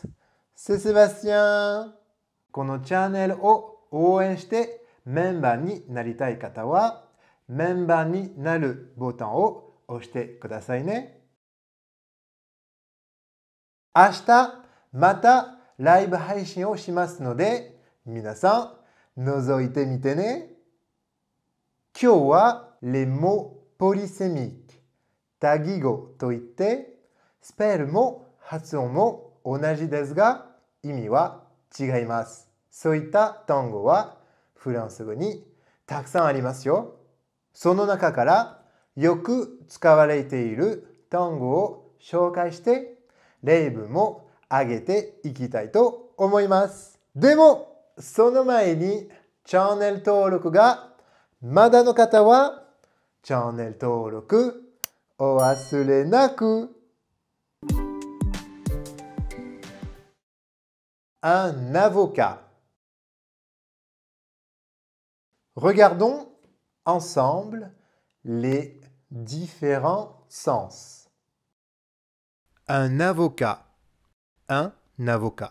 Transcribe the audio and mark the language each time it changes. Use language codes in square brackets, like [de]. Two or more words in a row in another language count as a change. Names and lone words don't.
[fr] C'est Sébastien! [ja] このチャンネルを応援してメンバーになりたい方はメンバーになるボタンを押してくださいね。明日またライブ配信をしますので皆さん覗いてみてね。今日は [fr] les mots polysémiques [ja] 多義語といってスペルも発音も同じですが意味は違います。そういった単語はフランス語にたくさんありますよ。その中からよく使われている単語を紹介して例文も挙げていきたいと思います。でもその前にチャンネル登録がまだの方はチャンネル登録お忘れなく。 [fr] Un avocat. Regardons ensemble les différents sens. Un avocat. Un avocat.